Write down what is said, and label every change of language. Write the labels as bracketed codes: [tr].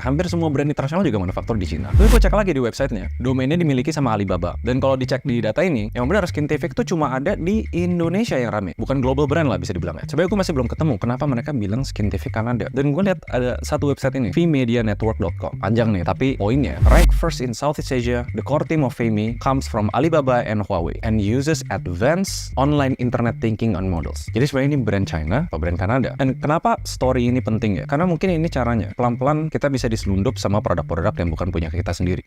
[id] Hampir semua brand internasional juga manufaktur di Cina. Tapi gue cek lagi di websitenya. Domainnya dimiliki sama Alibaba. Dan kalau dicek di data ini, yang benar Skintific tuh cuma ada di Indonesia yang rame. Bukan global brand lah bisa dibilang ya. Sebenarnya gue masih belum ketemu kenapa mereka bilang Skintific Kanada. Dan gue lihat ada satu website ini, vmedianetwork.com. Panjang nih, tapi poinnya. [en] Rank first in Southeast Asia, the core team of Vme comes from Alibaba and Huawei and uses advanced online internet thinking on models. [id] Jadi sebenarnya ini brand China atau brand Kanada. Dan kenapa story ini penting ya? Karena mungkin ini caranya. Pelan-pelan kita bisa diselundup sama produk-produk yang bukan punya kita sendiri.